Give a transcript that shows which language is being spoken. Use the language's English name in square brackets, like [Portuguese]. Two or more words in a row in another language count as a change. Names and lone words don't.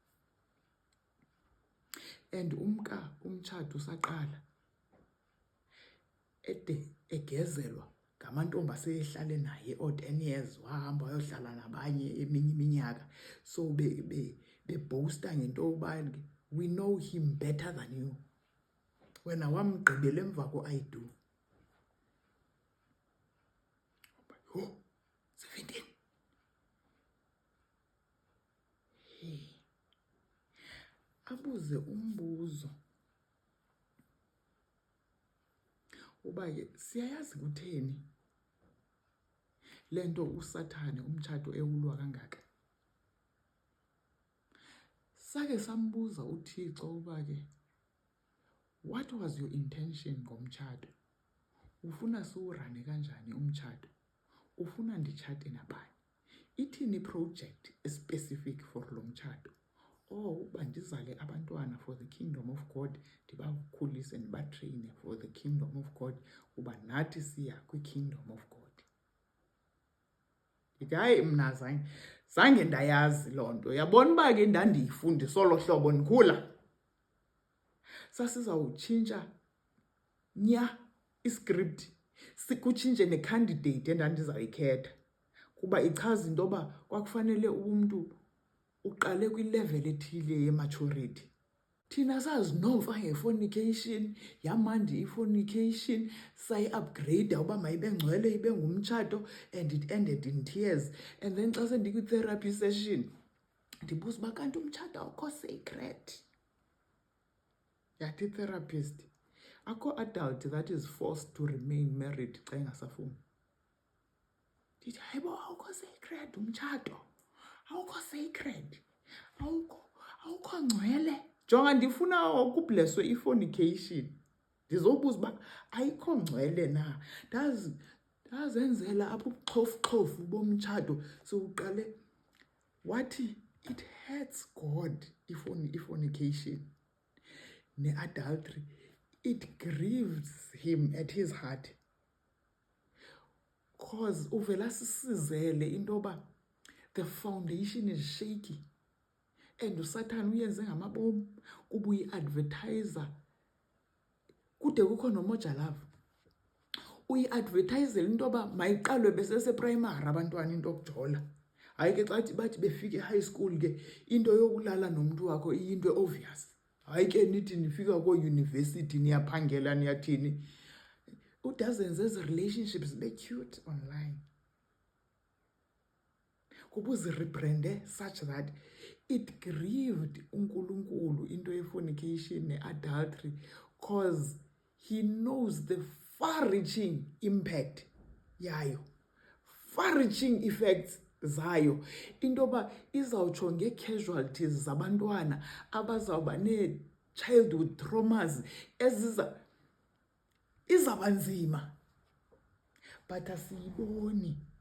[Xhosa] And umtshato usaqala egezelwa ngamantombi aseyehlale naye 10 years, wahamba wayohlala nabanye eminye iminyaka. [English] So [Xhosa] beboasta ngento yokuba [English] we know him better than you. [Xhosa] Wena wamgqibela emva ko-I do. [English] Oh, 17. Hey. [Xhosa] Abuze umbuzo uba ke siyayazi kutheni lento uSathane umtshato ewulwa kangaka. Sake sambuza uThixo uba ke [English] what was your intention [Xhosa] ngomtshato? Ufuna siwurane kanjani umtshato? Ufuna nditshate nabani? Ithini [English] project specific for [Xhosa] lo mtshato? Uba ndizale abantwana [English] for the kingdom of God, [Xhosa] ndibakhulise ndibatraine [English] for the kingdom of God, [Xhosa] uba nathi siya kwi- [English] kingdom of God. [Xhosa] Hayi mna zange ndayazi loo nto. Yabona uba ke ndandiyifundisa olo hlobo ndikhula. Sasizawutshintsha iscript, sikutshintshe necandidate endandizayikhetha, kuba ichaza into yoba kwakufanele umntu uqale kwi-level ethile ye-maturity. Thina sazinova nge-fornication, yamandi i-fornication, sayi-upgrade uba mayibe ngcwele ibe ngumtshato, [English] and it ended in tears. [Xhosa] And then xa sendikwi- [English] therapy session [Xhosa] ndibuza uba kanti umtshato awukho sacred. Yathi i-therapist, akho [English] adult that is forced to remain married [Xhosa] xa engasafuni. Ndithi hayibo, awukho sacred umtshato, awukho sacred, awukho ngcwele. Jonga, ndifuna ukubleswe i-fornication, ndizobuza uba ayikho ngcwele na. Ndazenzela apho ubuxhofu bomtshato. Siwuqale wathi [English] it hurts God [Xhosa] i-fornication ne-adultery. [English] It grieves him at his heart, cause [Xhosa] uvela sisizele into yoba [English] the foundation is shaky. [Xhosa] And uSathane uyenze ngamabomu kuba uyi-advertiser. Kude kukho noMoja Love uyi-advertisele into yoba mayiqalwe beseseprimary abantwana into yokujola. Hayi ke xa bathi befika e- [English] high school [Xhosa] ke into yokulala nomntu wakho iyinto obvious. Hayi ke nithi nifika kooyunivesithi niyaphangela niyathini. Udazenze ezi relationships zibe [English] cute online. [Xhosa] Kuba uzirebrande [English] such that it grieved [Xhosa] uNkulunkulu into ye-fornication ne-adultery, [English] cause he knows the far-reaching impact [Xhosa] yayo, [English] far-reaching effects [Xhosa] zayo. Into yoba izawutsho ngee-casualties zabantwana abazawuba nee- [English] childhood traumas [Xhosa] izawuba nzima, but asiyiboni.